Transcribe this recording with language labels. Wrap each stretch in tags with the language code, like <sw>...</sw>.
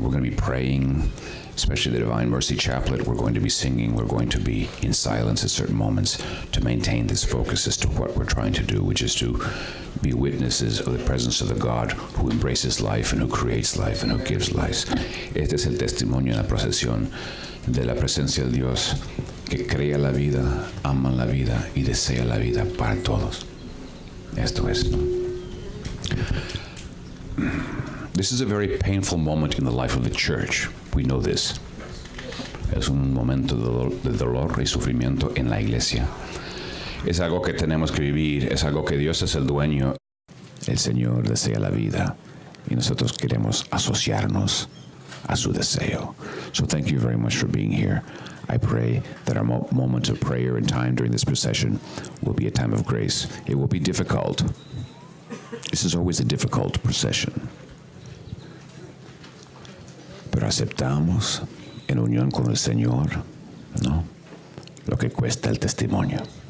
<en>We're going to be praying, especially the Divine Mercy Chaplet. We're going to be singing. We're going to be in silence at certain moments to maintain this focus as to what we're trying to do, which is to be witnesses of the presence of the God who embraces life and who creates life and who gives life.</en> <es>Este es el testimonio en la procesión de la presencia de Dios que crea la vida, ama la vida y desea la vida para todos. Esto es, ¿no?</es> <en>This is a very painful moment in the life of the church. We know this.</en> <es>Es un momento de dolor y sufrimiento en la iglesia. Es algo que tenemos que vivir, es algo que Dios es el dueño. El Señor desea la vida y nosotros queremos asociarnos a su deseo.</es> <en>So thank you very much for being here. I pray that our moment of prayer and time during this procession will be a time of grace. It will be difficult. This is always a difficult procession.</en> <es>Pero aceptamos en unión con el Señor, ¿no?, lo que cuesta el testimonio.</es>